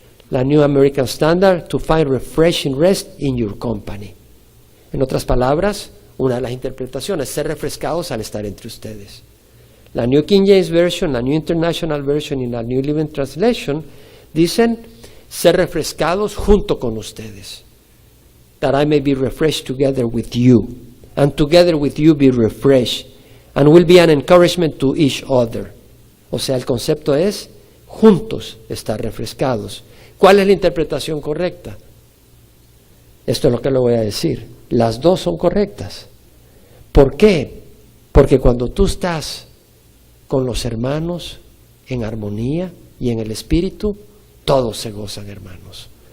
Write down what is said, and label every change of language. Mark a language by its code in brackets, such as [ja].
[es] La New American Standard, [en] to find refreshing rest in your company. [es] En otras palabras, una de las interpretaciones, ser refrescados al estar entre ustedes. La New King James Version, la New International Version y la New Living Translation dicen ser refrescados junto con ustedes. [en] That I may be refreshed together with you, and together with you be refreshed, and will be an encouragement to each other. [es] O sea, el concepto es juntos estar refrescados. ¿Cuál es la interpretación correcta? Esto es lo que le voy a decir. Las dos son correctas. ¿Por qué? Porque cuando tú estás con los hermanos en armonía y en el Espíritu, todos se gozan, hermanos.